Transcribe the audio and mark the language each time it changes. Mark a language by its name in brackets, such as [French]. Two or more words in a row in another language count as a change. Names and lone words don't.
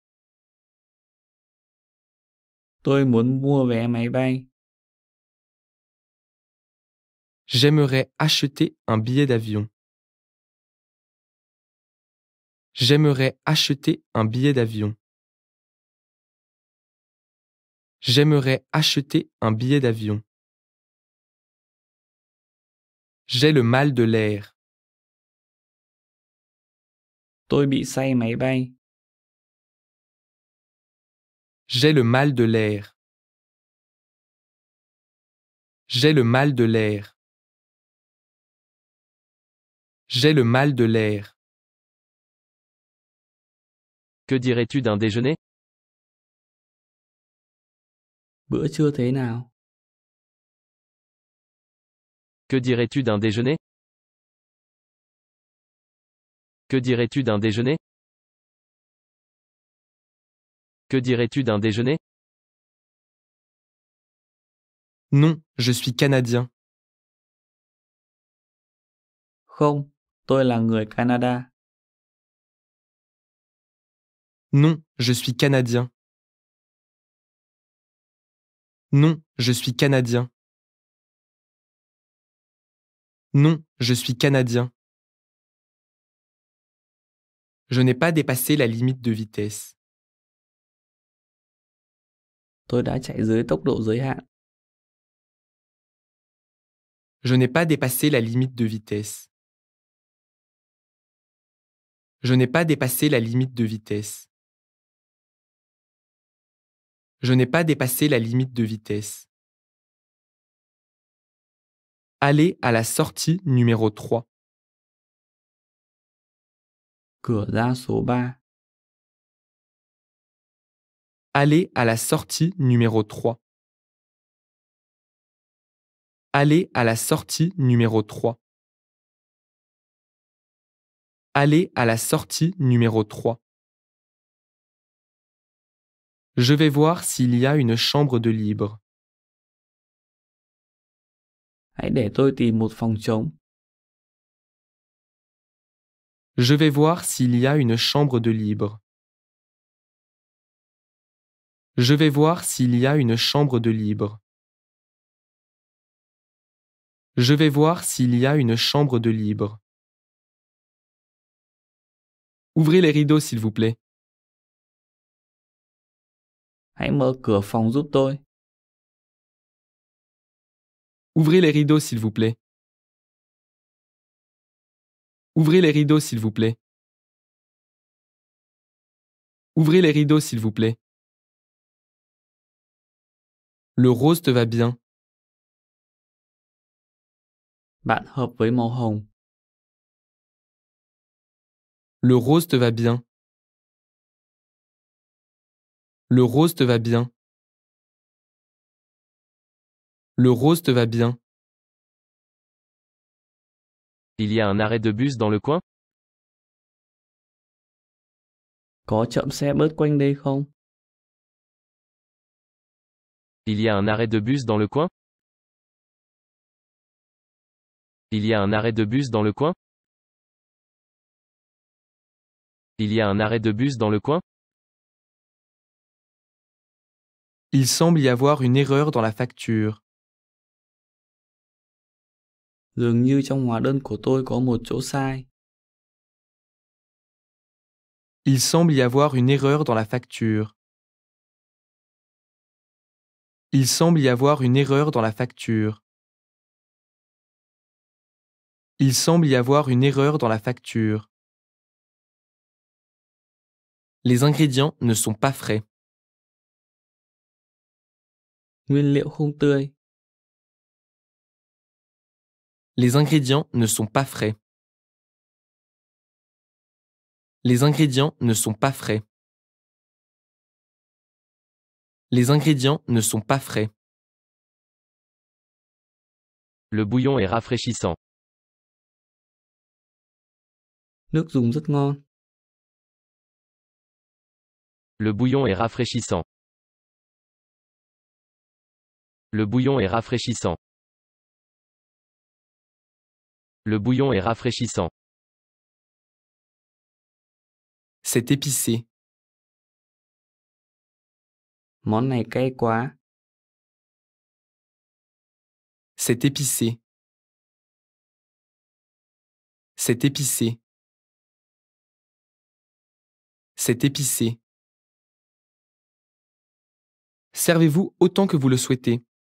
[Vietnamese] Tôi muốn mua vé máy bay. [French] J'aimerais acheter un billet d'avion. J'aimerais acheter un billet d'avion. J'aimerais acheter un billet d'avion. J'ai le mal de l'air. [Vietnamese] Tôi bị say máy bay. [French] J'ai le mal de l'air. J'ai le mal de l'air. J'ai le mal de l'air. Que dirais-tu d'un déjeuner? [Vietnamese] Bữa trưa thế nào? [French] Que dirais-tu d'un déjeuner? Que dirais-tu d'un déjeuner? Que dirais-tu d'un déjeuner? Non, je suis canadien. [Vietnamese] Không, tôi là người Canada. [French] Non, je suis canadien. Non, je suis canadien. Non, je suis canadien. Je n'ai pas dépassé la limite de vitesse. [Vietnamese] Tôi đã chạy dưới tốc độ giới hạn. [French] Je n'ai pas dépassé la limite de vitesse. Je n'ai pas dépassé la limite de vitesse. Je n'ai pas dépassé la limite de vitesse. Allez à la sortie numéro 3. [Vietnamese] Cửa ra số 3. [French] Allez à la sortie numéro 3. Allez à la sortie numéro 3. Allez à la sortie numéro 3. Je vais voir s'il y a une chambre de libre. [Vietnamese] Hãy để tôi tìm một phòng trống. [French] Je vais voir s'il y a une chambre de libre. Je vais voir s'il y a une chambre de libre. Je vais voir s'il y a une chambre de libre. Ouvrez les rideaux s'il vous plaît. [Vietnamese] Hãy mở cửa phòng giúp tôi. [French] Ouvrez les rideaux s'il vous plaît. Ouvrez les rideaux s'il vous plaît. Ouvrez les rideaux s'il vous plaît. Le rose te va bien. [Vietnamese] Bạn hợp với màu hồng. [French] Le rose te va bien. Le rose te va bien. Le rose te va bien. Il y a un arrêt de bus dans le coin? [Vietnamese] Có trạm xe bus quanh đây không? [French] Il y a un arrêt de bus dans le coin? Il y a un arrêt de bus dans le coin? Il y a un arrêt de bus dans le coin? Il semble y avoir une erreur dans la facture. [Vietnamese] Dường như trong hóa đơn của tôi có một chỗ sai. [French] Il semble y avoir une erreur dans la facture. Il semble y avoir une erreur dans la facture. Il semble y avoir une erreur dans la facture. Les ingrédients ne sont pas frais. [Vietnamese] Nguyên liệu không tươi. [French] Les ingrédients ne sont pas frais. Les ingrédients ne sont pas frais. Les ingrédients ne sont pas frais. Le bouillon est rafraîchissant. [Vietnamese] Nước dùng rất ngon. [French] Le bouillon est rafraîchissant. Le bouillon est rafraîchissant. Le bouillon est rafraîchissant. C'est épicé. [Vietnamese] Món này cay quá. [French] C'est épicé. C'est épicé. C'est épicé. Servez-vous autant que vous le souhaitez.